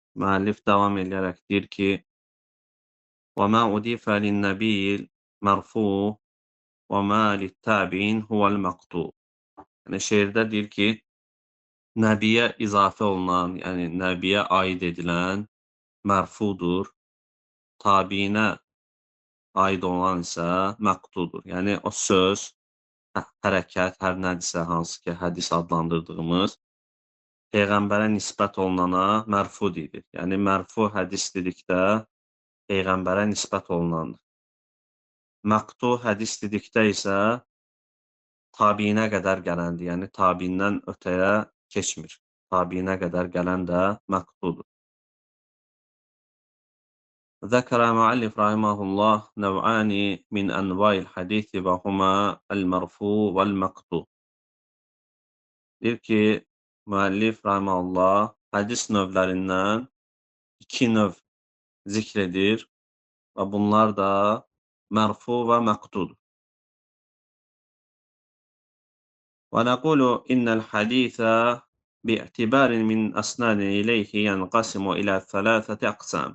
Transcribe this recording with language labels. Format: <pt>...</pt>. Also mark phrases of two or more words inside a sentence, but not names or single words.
<az>müəllif davam edərək deyir ki,</az> <ar>وَمَا أُضِيفَ لِلنَّبِيِّ الْمَرْفُوعُ وَمَا لِلتَّابِعِينَ هُوَ الْمَقْطُوعُ.</ar> <az>Yəni şeirdə deyir ki, nəbiyə izafə olunan, yəni nəbiyə aid edilən mərfudur, tabiinə aid olan isə məqtudur. Yəni o söz, hərəkət, hər nədirsə, hansı ki, hədis adlandırdığımız Peyğəmbərə nisbət olunana mərfu deyilir. Yəni mərfu hədis dedikdə Peyğəmbərə nisbət olunandır. Məqtu hədis dedikdə isə tabiinə qədər gələndir. Yəni tabiindən ötəyə keçmir. Tabiinə qədər gələn də məqtudur.</az> <ar>ذكر المؤلف رحمه الله نوعان من أنواع الحديث وهما المرفوع والمقطوع.</ar> <az>Deyir ki, müəllif rahimehullah hədis növlərindən iki növ zikr edir və bunlar da mərfu və məqtudur.</az> <ar>ونقول إن الحديث باعتبار من أسند إليه ينقسم إلى ثلاثة أقسام.</ar>